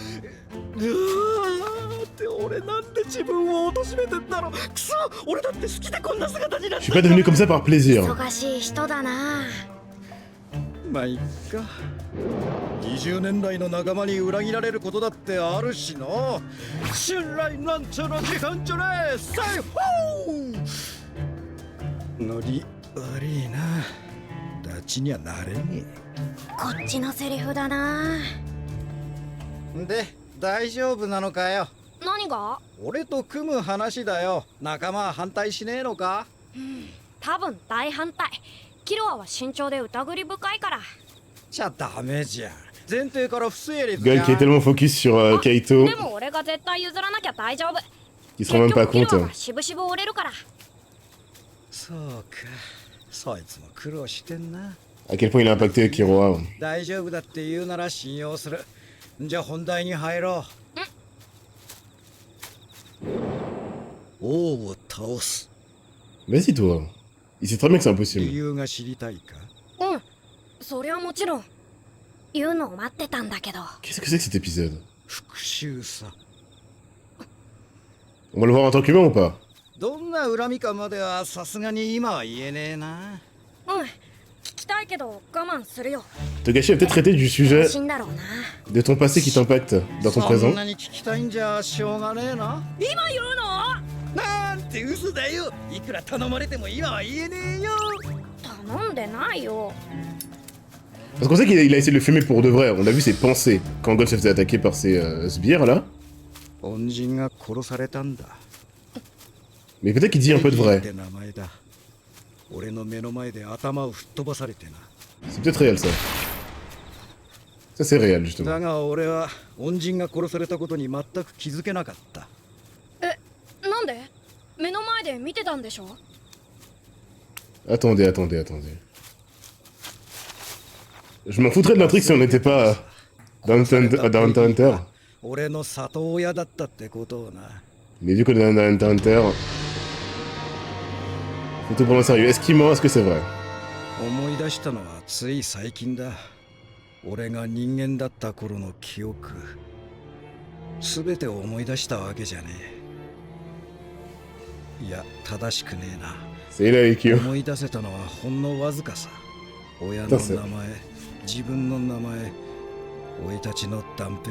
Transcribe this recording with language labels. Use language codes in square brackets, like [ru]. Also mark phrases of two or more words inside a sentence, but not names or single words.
[ja] うわーって俺なんで自分を貶めてんだろ。くそ、俺だって好きでこんな姿になっ [fr] Je [ja] て [fr] suis pas devenu comme ça par plaisir. [ja] 忙しい人だな。まあいっか。20年来の仲間に裏切られることだってあるしな。信頼なんちゃら自販所ね。さいほーノリ悪いな。ダチにはなれねこっちのセリフだな。え。で、大丈夫なのかよ。何が？俺と組む話だよ。仲間は反対しねえのか？多分大反対。キロアは慎重で疑り深いから。じゃダメじゃん。前提から不成立じゃ [fr] Gueule [ja] ん。 [fr] qui est tellement focus sur Kaito [ja] でも俺が絶対譲らなきゃ大丈夫。 [fr] qu'il se rend même pas [ja] 結局キ [fr] compte. [ja] ロアはしぶしぶ折れるから。そうか。そいつも苦労してんな。 [fr] À quel point il a impacté Kiro. [ja] 大丈夫だって言うなら信用する。じゃあ本題に入ろう。王を倒す。 [fr] Vas-y toi. Il sait très bien que c'est [ja] 理 [fr] impossible. [ja] 由が知りたいか？うん、そりゃもちろん。言うのを待ってたんだけど。 [fr] Qu'est-ce que c'est que cet épisode? [ja] 復讐さ。 [fr] On va le voir en tant qu'humain ou pas? [ja] どんな恨みかまではさすがに今は言えねえな。うん、聞きたいけど我慢するよ。 [fr] Togashi va peut-être traiter du sujet [ja] 死んだろうな。 [fr] de ton passé qui t'impacte dans ton [ja] そ [fr] présent. [ja] んなに聞きたいんじゃしょうがねえな。今言うの？なんて嘘だよ。いくら頼まれても今は言えねえよ。頼んでないよ。 [fr] Parce qu'on sait qu'il a essayé de le fumer pour de vrai. On a vu ses pensées quand Gon se faisait attaquer par ces sbires là. [ja] 恩人が殺されたんだ。 [fr] Mais peut-être qu'il dit un peu de [ja] ペギーっ [fr] vrai. [ja] て名前だ。俺の目の前で頭を吹っ飛ばされてな。 [fr] C'est peut-être réel ça. Ça c'est réel justement. [ja] だが俺は恩人が殺されたことに全く気づけなかった。なんで？目の前で見てたんでしょ？ [fr] Attendez. Je m'en foutrais de l'intrigue si on n'était pas dans Hunter Hunter. [ja] 俺の里親だったってことをな。 [fr] Mais vu qu'on est dans Hunter Hunter, faut tout prendre au sérieux. Est-ce qu'il ment? Est-ce que c'est vrai? [ja] 思い出したのはつい最近だ。俺が人間だった頃の記憶。すべてを思い出したわけじゃねえ。いや、正しくねえな。 [fr] C'est là avec eux. [ja] 思い出せたのはほんのわずかさ。親の名前、自分の名前、生い立ちの断片。